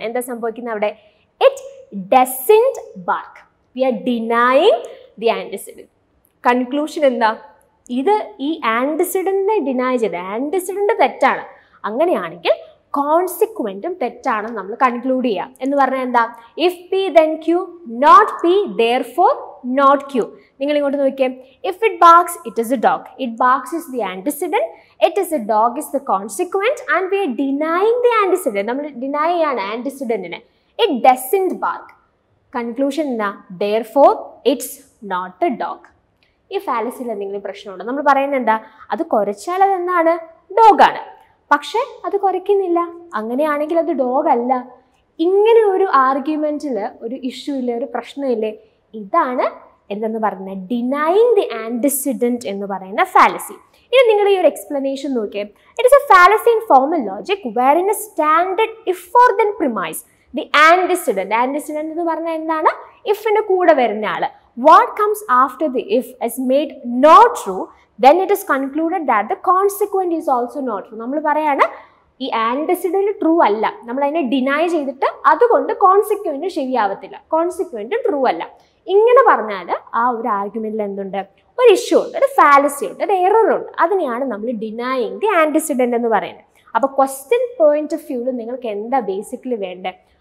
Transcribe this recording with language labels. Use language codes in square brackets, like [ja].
[ml] എന്താ സംഭവിക്കുന്നത് അവിടെ? [en] It doesn't bark. We are denying the antecedent. [ml] Conclusion എന്താ? ഇത് ഈ ആൻറ്റിസിഡൻറ്റിനെ ഡിനൈ ചെയ്ത് ആൻറ്റിസിഡൻറ്റ് തെറ്റാണ്. അങ്ങനെയാണെങ്കിൽ കോൺസിക്വൻറ്റും തെറ്റാണെന്ന് നമ്മൾ കൺക്ലൂഡ് ചെയ്യാം. എന്ന് പറഞ്ഞാൽ എന്താ? [en] If P then Q not P therefore not Q. [ml] നിങ്ങൾ ഇങ്ങോട്ട് നോക്കിയേ. [en] If it barks it is a dog. It barks is the antecedent. It is a dog is the consequent and we are denying the antecedent. [ml] നമ്മൾ deny ചെയ്യാണ് ആൻറ്റിസിഡൻറ്റിനെ. [en] It doesn't bark. [ml] Conclusion എന്താ? [en] therefore it's not a dog. [ml] ഈ ഫാലസിയിൽ എന്തെങ്കിലും പ്രശ്നമുണ്ടോ? നമ്മൾ പറയുന്നത് എന്താ? അത് കുരച്ചാൽ അതെന്താണ്? ഡോഗാണ്. പക്ഷേ അത് കുരയ്ക്കുന്നില്ല. അങ്ങനെയാണെങ്കിൽ അത് ഡോഗ് അല്ല. ഇങ്ങനെ ഒരു ആർഗ്യുമെൻറ്റിൽ ഒരു ഇഷ്യൂ ഇല്ലേ, ഒരു പ്രശ്നമില്ലേ? ഇതാണ് എന്തെന്ന് പറയുന്നത്? ഡിനൈങ് ദി ആൻറ്റിസിഡൻറ്റ് എന്ന് പറയുന്ന ഫാലസി. ഇനി നിങ്ങൾ ഈ ഒരു എക്സ്പ്ലനേഷൻ നോക്കിയേ. [en] It is a fallacy in formal logic where in a standard if or then premise the antecedent. [ml] Antecedent എന്ന് പറഞ്ഞാൽ എന്താണ്? ഇഫിൻ്റെ കൂടെ വരുന്ന ആൾ. [en] What comes after the if is made not true, then it is concluded that the consequent is also not true. [ml] നമ്മൾ പറയാണ് ഈ antecedent true അല്ല, നമ്മൾ അതിനെ ഡിനൈ ചെയ്തിട്ട് അതുകൊണ്ട് കോൺസിക്വൻറ്റ് ശരിയാവത്തില്ല, കോൺസിക്വൻറ്റ് ട്രൂ അല്ല. ഇങ്ങനെ പറഞ്ഞാൽ ആ ഒരു ആർഗ്യുമെൻറ്റിൽ എന്തുണ്ട്? ഒരു ഇഷ്യൂ ഉണ്ട്, ഒരു ഫാലസി ഉണ്ട്, ഒരു എറർ ഉണ്ട്. അതിനെയാണ് നമ്മൾ ഡിനൈയിങ് ദി ആൻറ്റിസിഡൻറ്റ് എന്ന് പറയുന്നത്. അപ്പോൾ ക്വസ്റ്റ്യൻ പോയിന്റ് ഓഫ് വ്യൂവിൽ നിങ്ങൾക്ക് എന്താ ബേസിക്കലി വേണ്ടത്?